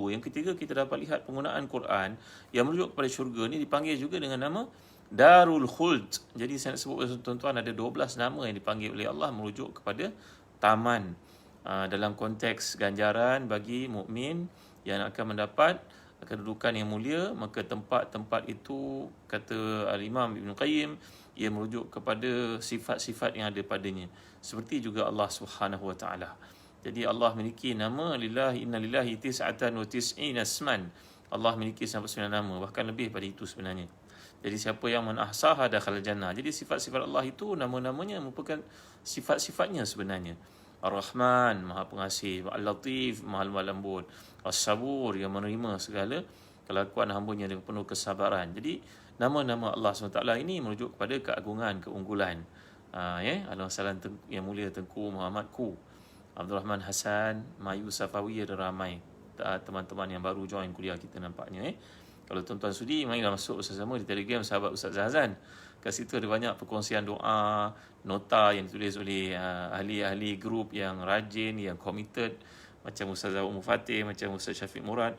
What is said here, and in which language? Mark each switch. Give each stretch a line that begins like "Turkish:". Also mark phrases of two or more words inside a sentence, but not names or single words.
Malay: Yang ketiga, kita dapat lihat penggunaan Quran yang merujuk kepada syurga ni dipanggil juga dengan nama Darul Khuld. Jadi saya nak sebut tuan-tuan, ada 12 nama yang dipanggil oleh Allah merujuk kepada taman, dalam konteks ganjaran bagi mukmin yang akan mendapat kedudukan yang mulia. Maka tempat-tempat itu, kata Al-Imam Ibn Qayyim, ia merujuk kepada sifat-sifat yang ada padanya, seperti juga Allah Subhanahu Wa Taala. Jadi Allah memiliki nama
Arabic: لله، إن لله تسعة وتسعين اسما.
Malay: Allah memiliki 99 nama, bahkan lebih pada itu sebenarnya. Jadi siapa yang menahsaha
Arabic: دخل الجنة.
Malay: Jadi sifat-sifat Allah itu, nama-namanya merupakan sifat-sifatnya sebenarnya. Ar-Rahman, Maha Pengasih. Al-Latif, Maha Lemah Lembut. As-Sabur, yang menerima segala kelakuan hamba-Nya dengan penuh kesabaran. Jadi nama-nama Allah SWT ini merujuk kepada keagungan, keunggulan. Al-Salam yang mulia Tengku Muhammadku, Abdul Rahman Hassan, Mayu Safawi, ada ramai teman-teman yang baru join kuliah kita nampaknya. Kalau tuan-tuan sudi, marilah masuk bersama di Telegram Sahabat Ustaz Zahazan. Kat situ ada banyak perkongsian doa, nota yang ditulis oleh ahli-ahli grup yang rajin, yang committed, macam Ustaz Umar Fatih, macam Ustaz Syafiq Murad.